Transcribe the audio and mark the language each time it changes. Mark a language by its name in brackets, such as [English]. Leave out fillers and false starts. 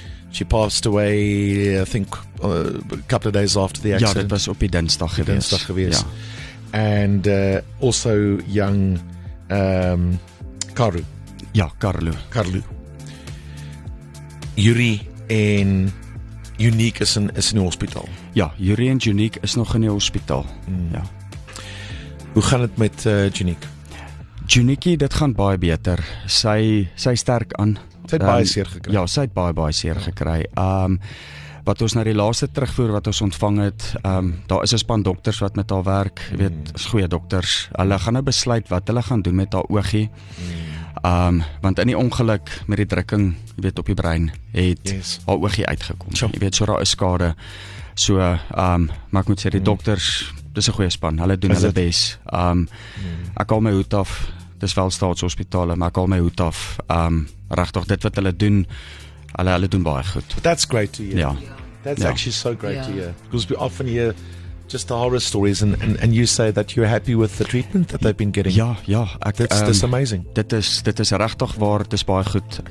[English] She passed away, I think, a couple of days after the accident. [Afrikaans] Ja, dit was op die Dinsdag gewees. [English] Ja. And also young Karu. [Afrikaans] Ja, Carlu. Yuri en Unique is in die hospitaal. Ja, Yuri en Unique is nog in die hospitaal. Ja. Hoe gaan dit met Unique? Unique, dit gaan baie beter. Sy sterk aan. Sy het baie seer gekry. Ja, sy het baie seer gekry. Wat ons na die laaste terugvoer wat ons ontvang het, daar is 'n span dokters wat met haar werk, jy weet, is goeie dokters. Hulle gaan nou besluit wat hulle gaan doen met haar oogie. Want in die ongeluk met die drukking, jy weet, op die brein, het haar oogie uitgekom. [English] Sure. [Afrikaans] Jy weet, so daar is skade. So, maar ek moet sê, die dokters, dis 'n goeie span, hulle doen hulle bes. Ek haal my hoed af, dis wel staatshospitale, maar ek haal my hoed af. Regtig, dit wat hulle doen, hulle doen baie goed. [English] But that's great to hear. [Afrikaans] Ja. [English] That's actually so great to hear. Because we often hear just the horror stories and you say that you're happy with the treatment that they've been getting. [Afrikaans] Ja, [English] That's amazing. [Afrikaans] Dit is regtig waar, dit is baie goed.